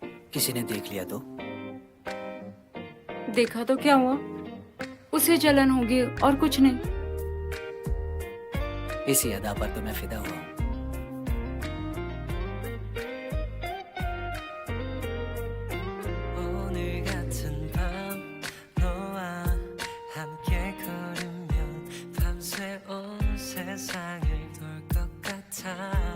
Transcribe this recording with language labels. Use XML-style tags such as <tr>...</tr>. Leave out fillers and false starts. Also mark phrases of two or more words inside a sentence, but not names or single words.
<hi>किसी ने देख लिया तो? देखा तो क्या हुआ, उसे जलन होगी और कुछ नहीं। इसी अदा पर तो मैं फिदा हुआ हूँ।</hi> <ko>오늘 같은 밤 너와 함께 걸으면 밤새 온 세상을 돌 것 같아</ko>